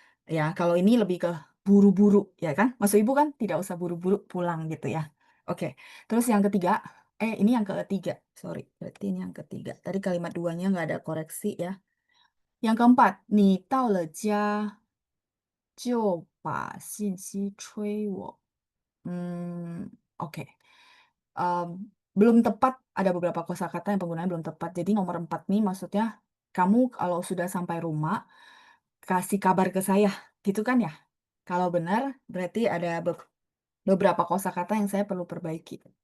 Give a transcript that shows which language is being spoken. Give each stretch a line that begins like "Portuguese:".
Indonesian: Ya, kalau ini lebih ke buru-buru ya kan? Maksud ibu kan tidak usah buru-buru pulang gitu ya. Oke. Terus yang ketiga, ini yang ketiga. Sorry, berarti ini yang ketiga. Tadi kalimat duanya nggak ada koreksi ya. Yang keempat,
Chinese: 你到了家就把信息催我.
Indonesian: Oke. Em, belum tepat, ada beberapa kosakata yang penggunaannya belum tepat. Jadi nomor 4 nih maksudnya kamu kalau sudah sampai rumah kasih kabar ke saya, gitu kan ya? Kalau benar berarti ada beberapa kosakata yang saya perlu perbaiki.